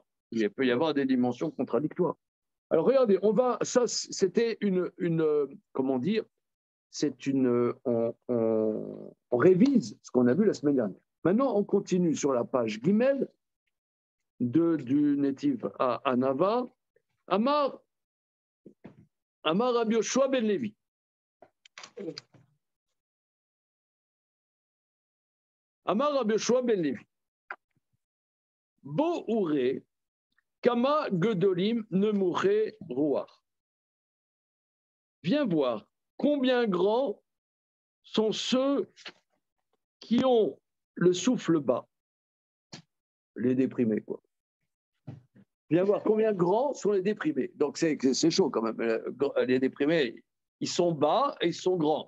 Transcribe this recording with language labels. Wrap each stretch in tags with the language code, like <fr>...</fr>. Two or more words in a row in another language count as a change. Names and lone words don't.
<fr>Il peut y avoir des dimensions contradictoires. Alors regardez, ça c'était comment dire, on révise ce qu'on a vu la semaine dernière. Maintenant, on continue sur la page Gimel du Netiv à Hanava.</fr> <he>אמר רבי יהושע בן לוי. אמר רבי יהושע בן לוי. בוא וראה כמה גדולים נמוכי רוח.</he> <fr>Viens voir combien grands sont ceux qui ont le souffle bas. Les déprimés, quoi. Viens voir combien grands sont les déprimés. Donc c'est chaud quand même. Les déprimés, ils sont bas et ils sont grands.</fr>